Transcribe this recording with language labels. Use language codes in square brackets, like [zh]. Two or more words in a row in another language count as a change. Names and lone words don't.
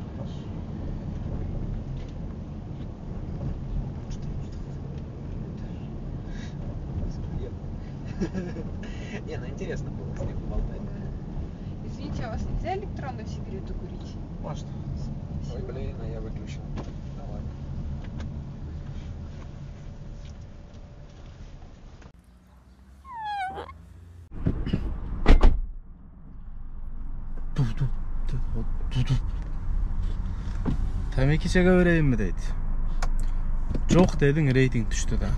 [ru] Не, ну интересно было с ним поболтать. Извините, а у вас нельзя электронную сигарету курить? Может. Ой, блин, а я выключил. Ну ладно. [ky] Темеки чеге берейинби дейт. Жок дедиң, рейтинг түштү да.